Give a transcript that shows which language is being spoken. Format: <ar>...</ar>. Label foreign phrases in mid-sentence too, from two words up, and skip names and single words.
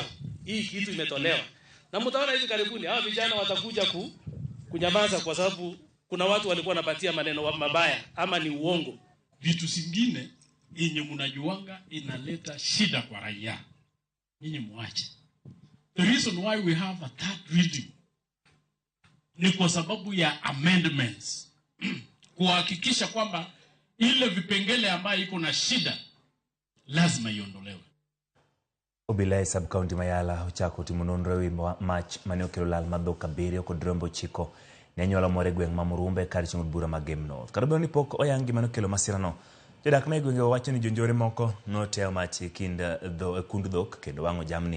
<sw>Hii kitu imetolewa. Na mtaona hivi karibuni hawa vijana watakuja kunyamaza kwa sababu kuna watu walikuwa wanapatia maneno mabaya ama ni uongo. Vitu zingine yenye mnajuanga inaleta shida kwa raia. Ninyi muache.</sw> <en>The reason why we have a third reading</en> <sw>ni kwa sababu ya</sw> <en>amendments.</en> <sw>Kuhakikisha kwamba ile vipengele ambayo iko na shida lazima iondolewe.</sw> <luo>Obila sub-county Mayala uchako timunonro ewi mach mane okelo lal madhok abiriyo kod rombo chiko ne anyuola moro e gweng' ma Murumbe kar chungo bura ma Game North. Kata bedo ni pok oyangi mane okelo masirano, jodak ma e gwenge wacho ni jonjore moko noteo mach e kund dhok kendo wang'o jamni.</luo>